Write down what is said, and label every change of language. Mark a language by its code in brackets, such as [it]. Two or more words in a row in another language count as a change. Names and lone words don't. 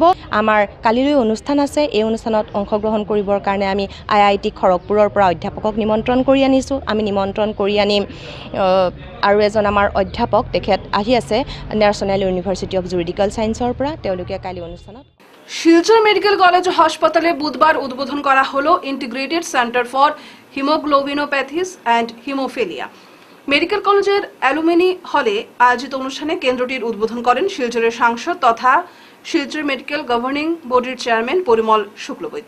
[as] আমাৰ কালিলৈ অনুষ্ঠান আছে। এই অনুষ্ঠানত অংশগ্ৰহণ কৰিবৰ কাৰণে আমি IIT খড়গপুৰৰ পৰা অধ্যাপকক নিমন্ত্ৰণ কৰি আনিছোঁ। আমি নিমন্ত্ৰণ কৰি আনিম আৰু এজন আমাৰ অধ্যাপক, তেখেত আহি আছে নেশ্যনেল ইউনিভাৰ্চিটি অফ জুৰিডিকেল ছায়েন্সৰ পৰা। তেওঁলোকে কালি অনুষ্ঠানত [bn] শিলচর মেডিকেল কলেজ ও হাসপাতালে বুধবার উদ্বোধন করা হলো ইন্টিগ্রেটেড সেন্টার ফর হিমোগ্লোবিনোপ্যাথিস অ্যান্ড হিমোফিলিয়া। মেডিকেল কলেজের অ্যালুমিনি হলে আয়োজিত অনুষ্ঠানে কেন্দ্রটির উদ্বোধন করেন শিলচরের সাংসদ তথা শিলচর মেডিকেল গভর্নিং বোর্ডের চেয়ারম্যান পরিমল শুক্লবৈদ্য।